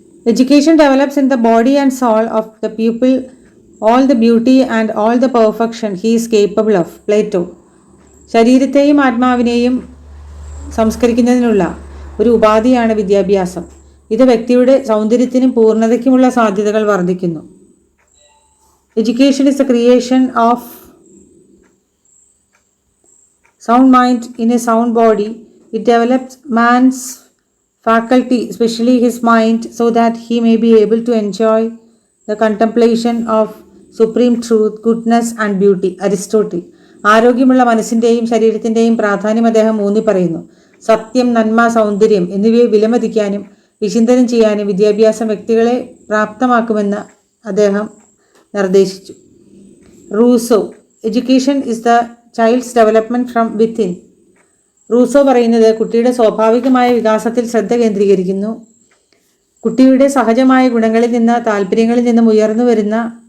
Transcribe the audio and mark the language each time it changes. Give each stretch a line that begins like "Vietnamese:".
English: Education develops in the body and soul of the people all the beauty and all the perfection he is capable of. Plato.
Malayalam: ശരീരത്തെയും ആത്മാവിനെയും സംസ്കരിക്കുന്നതിനുള്ള ഒരു ഉപാധിയാണ് വിദ്യാഭ്യാസം. ഇത് വ്യക്തിയുടെ സൗന്ദര്യത്തിനും പൂർണ്ണതയ്ക്കുമുള്ള സാധ്യതകൾ വർദ്ധിക്കുന്നു.
English: Education is the creation of sound mind in a sound body. It develops man's faculty, especially his mind, so that he may be able to enjoy the contemplation of supreme truth, goodness and beauty. Aristotle.
Malayalam: ആരോഗ്യമുള്ള മനസ്സിൻ്റെയും ശരീരത്തിൻ്റെയും പ്രാധാന്യം അദ്ദേഹം ഊന്നി പറയുന്നു. സത്യം, നന്മ, സൗന്ദര്യം എന്നിവയെ വിലമതിക്കാനും വിചിന്തനം ചെയ്യാനും വിദ്യാഭ്യാസം വ്യക്തികളെ പ്രാപ്തമാക്കുമെന്ന് അദ്ദേഹം നിർദ്ദേശിച്ചു. Rousseau.
English: Education is the child's development from within.
Malayalam: Rousseau പറയുന്നത് കുട്ടിയുടെ സ്വാഭാവികമായ വികാസത്തിൽ ശ്രദ്ധ കേന്ദ്രീകരിക്കുന്നു. കുട്ടിയുടെ സഹജമായ ഗുണങ്ങളിൽ നിന്ന് താല്പര്യങ്ങളിൽ നിന്നും ഉയർന്നു വരുന്ന